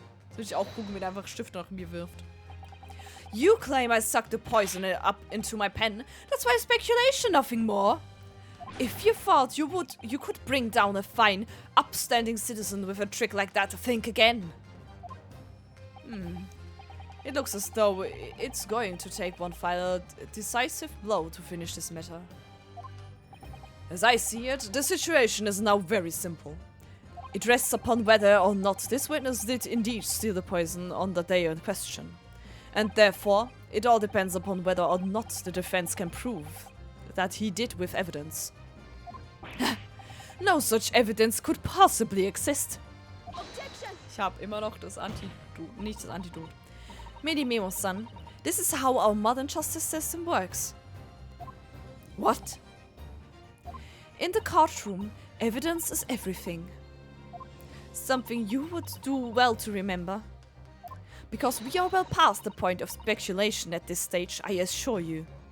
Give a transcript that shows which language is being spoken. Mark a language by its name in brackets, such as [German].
[German] Soll ich auch gucken, wie der einfach Stift nach mir wirft. [English] You claim I sucked the poison up into my pen. That's why speculation, nothing more. If you thought you could bring down a fine, upstanding citizen with a trick like that, think again. It looks as though it's going to take one final decisive blow to finish this matter. As I see it, the situation is now very simple. It rests upon whether or not this witness did indeed steal the poison on the day in question. And therefore, it all depends upon whether or not the defense can prove that he did with evidence. No such evidence could possibly exist. Objection! [German] Ich habe immer noch das Antidot, nicht das Antidot. [English] Memo-san, this is how our modern justice system works. What? In the courtroom, evidence is everything. Something you would do well to remember. Because we are well past the point of speculation at this stage, I assure you.